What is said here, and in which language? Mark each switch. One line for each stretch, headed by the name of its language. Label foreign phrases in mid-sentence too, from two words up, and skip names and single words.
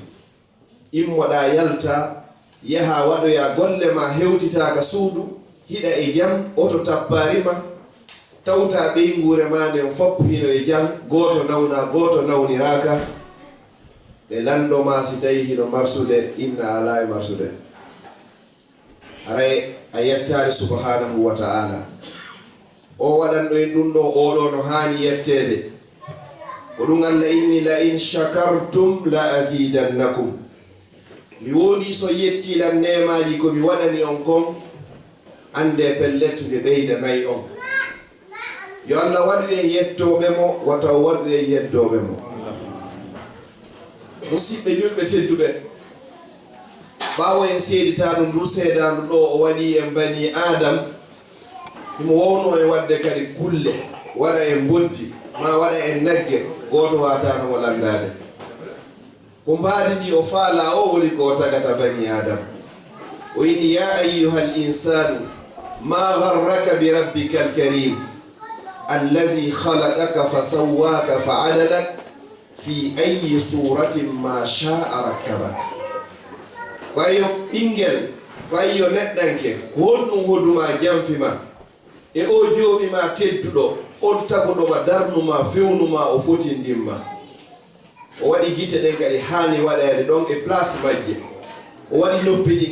Fula: Immoɗa yalta yaha waɗoya golle ma hewtitaka suudu, hiɗa e jam, oto tapparima, tawta ɓeygure ma nden foppo hino e jam, goto nawna goto nawniraka, ɓe landoma si tawi hino marsude inna ala e marsude. aray a yettare
Arabic: سبحانه وتعالى
Fula: o waɗanɗo en ɗum ɗo oɗo no hani yettede ko ɗum Allah inni
Arabic: لئن شكرتم لأزيدنكم
Fula: mi woodi so yettilan nemaji ko mi waɗani on kon ande pellet nde ɓeydanayi on yo Allah waɗu en yettoɓe mo wata o waɗu en yeddoɓe mo musidɓe julɓe tedduɓe ɓawo en seeditaɗum ndu seedandu ɗo o waɗi en
Arabic: بني آدم
Fula: imo wowno e wadde kadi kulle waɗa en boddi ma waɗa en nagge goto watano mo landade ko mbaadi ndi o faala o woni ko tagata
Arabic: بني آدم
Fula: o inni
Arabic: يا أيها الإنسان ما غرك بربك الكريم الذي خلقك فسواك فعدلك في أي صورة ما شاء ركبك
Fula: ko ayo ɓingel ko ayo neɗɗanke ko honɗum hoduma jamfima e o jooɓima tedduɗo on tagoɗoma darnuma fewnuma o fotindinma o waɗi gite ɗen kadi hani waɗede ɗon e place majje o waɗi noppi ɗi